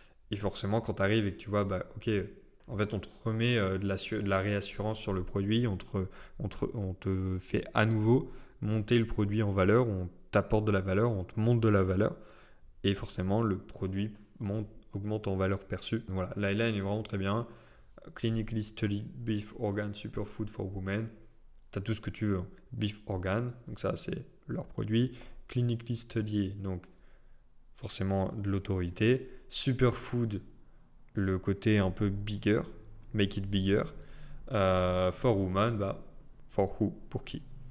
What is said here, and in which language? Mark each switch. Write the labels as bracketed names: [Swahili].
[French] Et forcément, quand tu arrives et que tu vois, ok, en fait, on te remet de la réassurance sur le produit, on te fait à nouveau monter le produit en valeur, on t'apporte de la valeur, on te monte de la valeur, et forcément, le produit augmente en valeur perçue. Donc voilà, la line est vraiment très bien. [English] Clinically studied beef organ superfood for women. [French] Tu as tout ce que tu veux. Beef organ, donc ça, c'est leur produit. [English] Clinically studied, [French] donc forcément de l'autorité. Superfood, le côté un peu bigger, [English] make it bigger. For woman, for who, [French] pour qui.